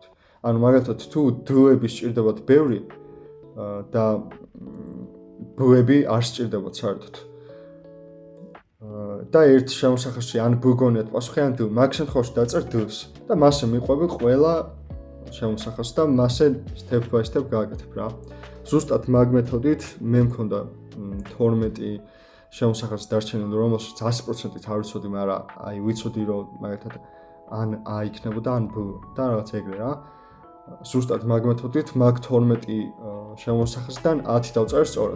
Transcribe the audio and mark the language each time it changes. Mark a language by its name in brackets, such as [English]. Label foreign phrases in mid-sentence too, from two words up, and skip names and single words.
[Georgian] ანუ მაგალითად თუ D-ები სჭირდებათ ბევრი და B-ები არ სჭირდებათ საერთოდ. და ერთ შემოსახაზში ან B გონიათ პასუხი ან D, მაგ შემთხვევაში დაწერ D-ს და მასე მიყვები ყველა შემოსახაზს და მასე [English] step by step [Georgian] გააკეთებ რა. ზუსტად მაგ მეთოდით მე მქონდა 12 შემოსახაზი დარჩენილი, რომელშიც 100%-ით არ ვიცოდი, მაგრამ აი ვიცოდი რომ მაგალითად ან A იქნებოდა ან B და რაღაც ეგრე რა. ზუსტად მაგ მეთოდით მაგ 12 შემოსახაზიდან 10 დავწერე სწორად.